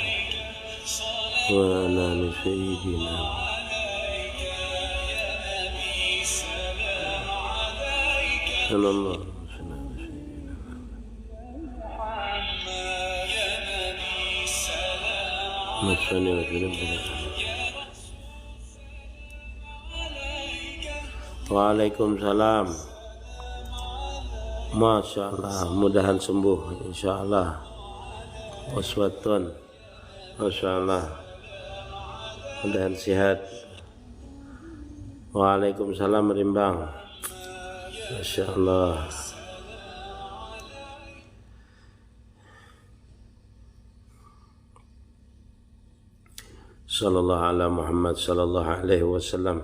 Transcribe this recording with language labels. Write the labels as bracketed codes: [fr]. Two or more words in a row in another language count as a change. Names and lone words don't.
[ar] وعلى آل سيدنا صلى الله عليه وسلم سيدنا محمد صل وسلم Waalaikumsalam. ما شاء الله, [bjn] mudahan sembuh [ar] إن شاء الله. [bjn] Waswatun, [ar] ما شاء الله, [bjn] mudahan sehat. [ar] Waalaikumsalam Rimbang. ما شاء الله. صلى الله على محمد صلى الله عليه وسلم.